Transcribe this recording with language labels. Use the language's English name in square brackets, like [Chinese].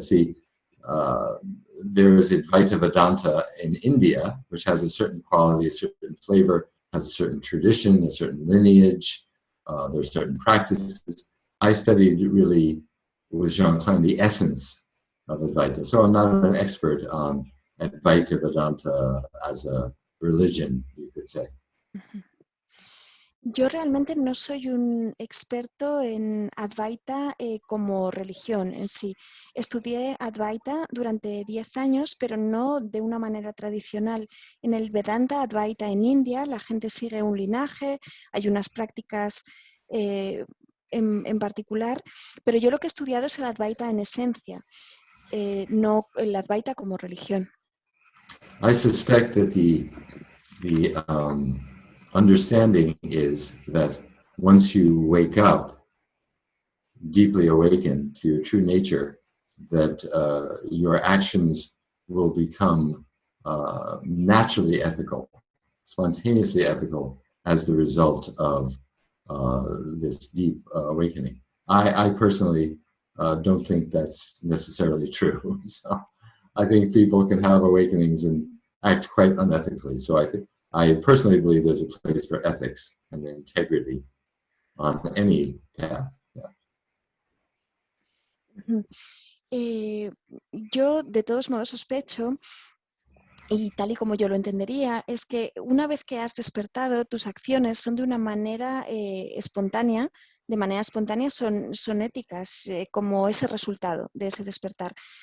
[English] See, there is Advaita Vedanta in India, which has a certain quality, a certain flavor, has a certain tradition, a certain lineage. There are certain practices. I studied really with Jean Klein the essence of Advaita. So I'm not an expert on Advaita Vedanta as a religion, you could say. [Spanish] Yo realmente no soy un experto en Advaita como religión en sí. Estudié Advaita durante 10 años, pero no de una manera tradicional. En el Vedanta Advaita en India, la gente sigue un linaje, hay unas prácticas en particular, pero yo lo que he estudiado es el Advaita en esencia, no el Advaita como religión. [English] I suspect that the understanding is that once you wake up, deeply awakened to your true nature, that your actions will become naturally ethical, spontaneously ethical as the result of this deep awakening. I personally don't think that's necessarily true. So I think people can have awakenings and act quite unethically. So I personally believe there's a place for ethics and integrity on any path. [Spanish] Yo de todos modos sospecho, y tal y como yo lo entendería, es que una vez que has despertado, tus acciones son de una manera espontánea, de manera espontánea son éticas, como ese resultado de ese despertar.